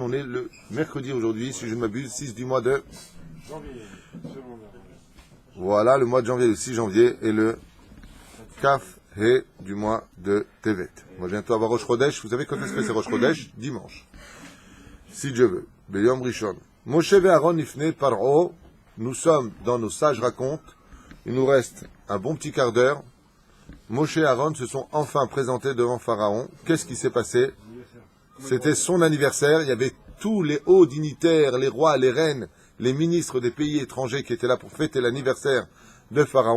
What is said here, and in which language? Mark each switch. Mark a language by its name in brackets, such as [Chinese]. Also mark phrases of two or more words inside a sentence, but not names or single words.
[French] On est le mercredi aujourd'hui, si je ne m'abuse, 6 du mois de janvier. Voilà, le mois de janvier, le 6 janvier et le Kaf He du mois de Tevet. On va bientôt avoir Rosh Chodesh. Vous savez quand est-ce que c'est Rosh Chodesh? Dimanche. Si Dieu veut. [Hebrew] ביום ראשון. [French] Moshe et Aaron [Hebrew] לפני פרעה. [French] Nous sommes dans nos sages racontes. Il nous reste un bon petit quart d'heure. Moshe et Aaron se sont enfin présentés devant Pharaon. Qu'est-ce qui s'est passé? C'était son anniversaire. Il y avait tous les hauts dignitaires, les rois, les reines, les ministres des pays étrangers qui étaient là pour fêter l'anniversaire de Pharaon.